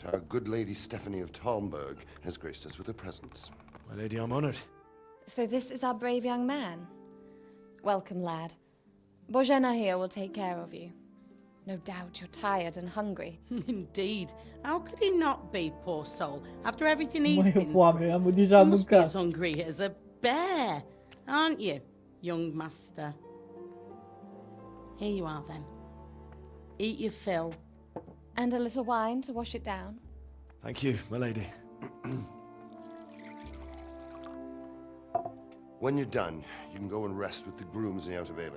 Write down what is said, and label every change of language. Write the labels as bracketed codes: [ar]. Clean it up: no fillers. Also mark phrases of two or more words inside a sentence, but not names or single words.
[en] Our good lady Stephanie of Talmberg has graced us with her presence. My lady, I'm honored. So this is our brave young man. Welcome, lad. Bozhena here will take care of you. No doubt you're tired and hungry. Indeed. How could he not be, poor soul, after everything he's [ro] Măi, [en] been [ro] foame, am deja [en] through? You must be [ro] mâncat. [en] as hungry as a bear, aren't you, young master? Here you are, then. Eat your fill. And a little wine to wash it down. Thank you, my lady. When you're done, you can go and rest with the grooms in the Outer Bailey.